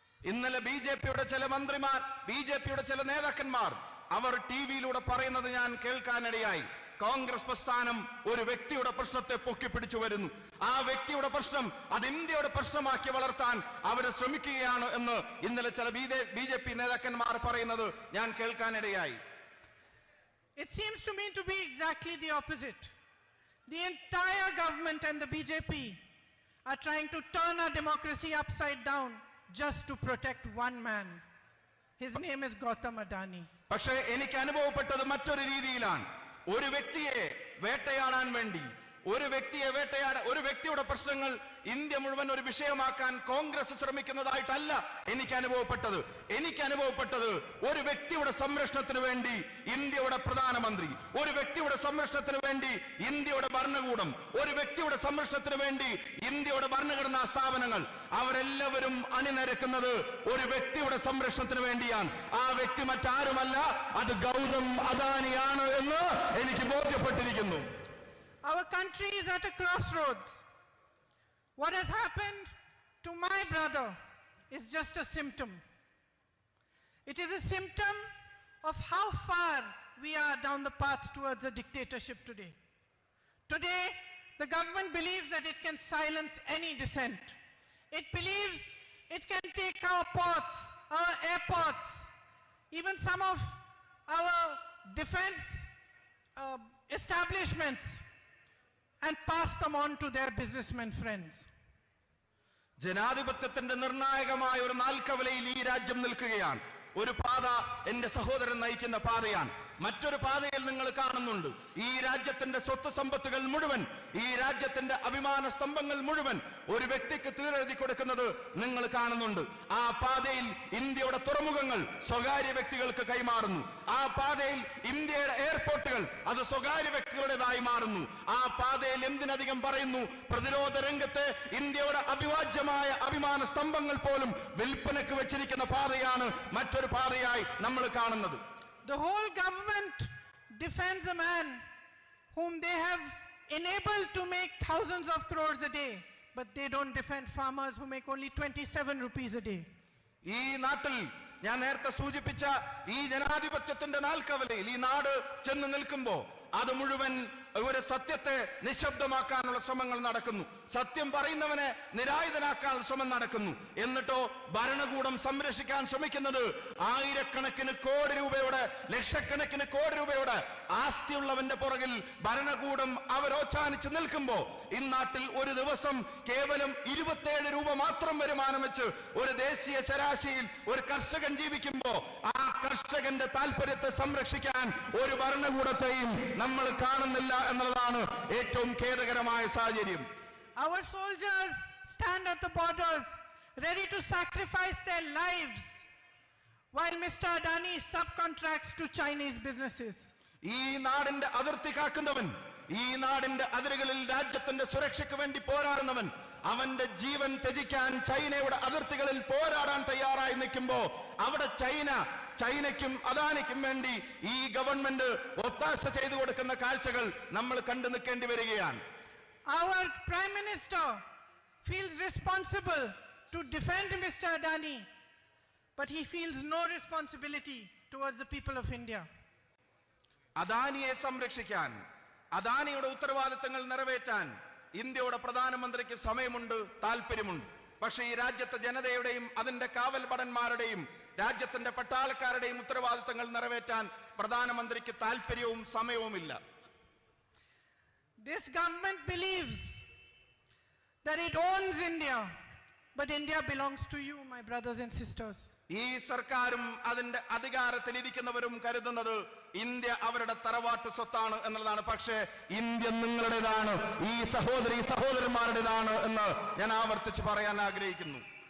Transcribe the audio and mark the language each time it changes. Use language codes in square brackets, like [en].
[ml] ഇന്നലെ ബിജെപിയുടെ ചില മന്ത്രിമാർ, ബിജെപിയുടെ ചില നേതാക്കന്മാർ അവർ ടിവിയിലൂടെ പറയുന്നത് ഞാൻ കേൾക്കാനിടയായി. കോൺഗ്രസ് പ്രസ്ഥാനം ഒരു വ്യക്തിയുടെ പ്രശ്നത്തെ പൊക്കിപ്പിടിച്ചു വരുന്നു, ആ വ്യക്തിയുടെ പ്രശ്നം അത് ഇന്ത്യയുടെ പ്രശ്നമാക്കി വളർത്താൻ അവർ ശ്രമിക്കുകയാണ് എന്ന് ഇന്നലെ ചില ബിജെപി നേതാക്കന്മാർ പറയുന്നത് ഞാൻ കേൾക്കാനിടയായി. [en] It seems to me to be exactly the opposite. The entire government and the BJP are trying to turn our democracy upside down just to protect one man. His name is Gautam Adani. [ml] പക്ഷേ എനിക്ക് അനുഭവപ്പെട്ടത് മറ്റൊരു രീതിയിലാണ്. ഒരു വ്യക്തിയെ വേട്ടയാടാൻ വേണ്ടി, ഒരു വ്യക്തിയുടെ പ്രശ്നങ്ങൾ ഇന്ത്യ മുഴുവൻ ഒരു വിഷയമാക്കാൻ കോൺഗ്രസ് ശ്രമിക്കുന്നതായിട്ടല്ല എനിക്ക് അനുഭവപ്പെട്ടത് ഒരു വ്യക്തിയുടെ സംരക്ഷണത്തിന് വേണ്ടി ഇന്ത്യയുടെ പ്രധാനമന്ത്രി, ഒരു വ്യക്തിയുടെ സംരക്ഷണത്തിന് വേണ്ടി ഇന്ത്യയുടെ ഭരണകൂടം, ഒരു വ്യക്തിയുടെ സംരക്ഷണത്തിന് വേണ്ടി ഇന്ത്യയുടെ ഭരണഘടനാ സ്ഥാപനങ്ങൾ അവരെല്ലാവരും അണിനിരക്കുന്നത് ഒരു വ്യക്തിയുടെ സംരക്ഷണത്തിന് വേണ്ടിയാണ്. ആ വ്യക്തി മറ്റാരുമല്ല, അത് ഗൗതം അദാനിയാണ് എന്ന് എനിക്ക് ബോധ്യപ്പെട്ടിരിക്കുന്നു. [en] Our country is at a crossroads. What has happened to my brother is just a symptom. It is a symptom of how far we are down the path towards a dictatorship today. Today, the government believes that it can silence any dissent. It believes it can take our ports, our airports, even some of our defense establishments, and pass them on to their businessmen friends. [ml] ജനാധിപത്യത്തിന്റെ നിർണായകമായ ഒരു നാൽക്കവലയിൽ ഈ രാജ്യം നിൽക്കുകയാണ്. ഒരു പാത എന്റെ സഹോദരൻ നയിക്കുന്ന പാതയാണ്. മറ്റൊരു പാതയിൽ നിങ്ങൾ കാണുന്നുണ്ട് ഈ രാജ്യത്തിന്റെ സ്വത്ത് സമ്പത്തുകൾ മുഴുവൻ, ഈ രാജ്യത്തിന്റെ അഭിമാന സ്തംഭങ്ങൾ മുഴുവൻ ഒരു വ്യക്തിക്ക് തീരെഴുതി കൊടുക്കുന്നത് നിങ്ങൾ കാണുന്നുണ്ട്. ആ പാതയിൽ ഇന്ത്യയുടെ തുറമുഖങ്ങൾ സ്വകാര്യ വ്യക്തികൾക്ക് കൈമാറുന്നു. ആ പാതയിൽ ഇന്ത്യയുടെ എയർപോർട്ടുകൾ അത് സ്വകാര്യ വ്യക്തികളുടേതായി മാറുന്നു. ആ പാതയിൽ എന്തിനധികം പറയുന്നു, പ്രതിരോധ രംഗത്ത് ഇന്ത്യയുടെ അഭിവാജ്യമായ അഭിമാന സ്തംഭങ്ങൾ പോലും വിൽപ്പനക്ക് വെച്ചിരിക്കുന്ന പാതയാണ് മറ്റൊരു പാതയായി നമ്മൾ കാണുന്നത്. [en] The whole government defends a man whom they have enabled to make thousands of crores a day, but they don't defend farmers who make only 27 rupees a day. [ml] ഈ നാട്ടിൽ ഞാൻ നേരത്തെ സൂചിപ്പിച്ച ഈ ജനാധിപത്യത്തിന്റെ നാൽക്കവലയിൽ ഈ നാട് ചെന്ന് നിൽക്കുമ്പോൾ അത് മുഴുവൻ ഒരു സത്യത്തെ നിശബ്ദമാക്കാനുള്ള ശ്രമങ്ങൾ നടക്കുന്നു. സത്യം പറയുന്നവനെ നിരായുധനാക്കാനുള്ള ശ്രമം നടക്കുന്നു. എന്നിട്ടോ ഭരണകൂടം സംരക്ഷിക്കാൻ ശ്രമിക്കുന്നത് ആയിരക്കണക്കിന് കോടി രൂപയുടെ, ലക്ഷക്കണക്കിന് കോടി രൂപയുടെ ആസ്തിയുള്ളവന്റെ പുറകിൽ ഭരണകൂടം അവരോച്ചാനിച്ച് നിൽക്കുമ്പോ ഇന്നാട്ടിൽ ഒരു ദിവസം കേവലം 27 രൂപ മാത്രം വരുമാനം വെച്ച് ഒരു ദേശീയ ശരാശരിയിൽ ഒരു കർഷകൻ ജീവിക്കുമ്പോ ആ കർഷകന്റെ താല്പര്യത്തെ സംരക്ഷിക്കാൻ ഒരു ഭരണകൂടത്തെയും നമ്മൾ കാണുന്നില്ല എന്നുള്ളതാണ് ഏറ്റവും ഖേദകരമായ സാഹചര്യം. [en] Our soldiers stand at the borders ready to sacrifice their lives while Mr. Adani subcontracts to Chinese businesses. [ml] ഈ നാടിന്റെ അതിർത്തി കാക്കുന്നവൻ, ഈ നാടിന്റെ അതിരുകളിൽ രാജ്യത്തിന്റെ സുരക്ഷയ്ക്ക് വേണ്ടി പോരാടുന്നവൻ, അവന്റെ ജീവൻ ത്യജിക്കാൻ ചൈനയുടെ അതിർത്തികളിൽ പോരാടാൻ തയ്യാറായി നിൽക്കുമ്പോ അവിടെ ചൈനയ്ക്കും അദാനിക്കും വേണ്ടി ഈ ഗവൺമെന്റ് ഒത്താശ ചെയ്തു കൊടുക്കുന്ന കാഴ്ചകൾ നമ്മൾ കണ്ടു നിൽക്കേണ്ടി വരികയാണ്. [en] Our Prime Minister feels responsible to defend Mr. Adani, but he feels no responsibility towards the people of India. [ml] അദാനിയെ സംരക്ഷിക്കാൻ, അദാനിയുടെ ഉത്തരവാദിത്തങ്ങൾ നിറവേറ്റാൻ ഇന്ത്യയുടെ പ്രധാനമന്ത്രിക്ക് സമയമുണ്ട്, താല്പര്യമുണ്ട്. പക്ഷേ ഈ രാജ്യത്തെ ജനതയുടെയും അതിന്റെ കാവൽ ഭടന്മാരുടെയും രാജ്യത്തിന്റെ പട്ടാളക്കാരുടെയും ഉത്തരവാദിത്തങ്ങൾ നിറവേറ്റാൻ പ്രധാനമന്ത്രിക്ക് താല്പര്യവും സമയവുമില്ല. [en] This government believes that it owns India, but India belongs to you, my brothers and sisters. [ml] ഈ സർക്കാരും അതിന്റെ അധികാരത്തിൽ ഇരിക്കുന്നവരും കരുതുന്നത് ഇന്ത്യ അവരുടെ തറവാട്ട് സ്വത്താണ് എന്നുള്ളതാണ്. പക്ഷേ ഇന്ത്യ നിങ്ങളുടേതാണ്, ഈ സഹോദരന്മാരുടേതാണ് എന്ന് ഞാൻ ആവർത്തിച്ച് പറയാൻ ആഗ്രഹിക്കുന്നു.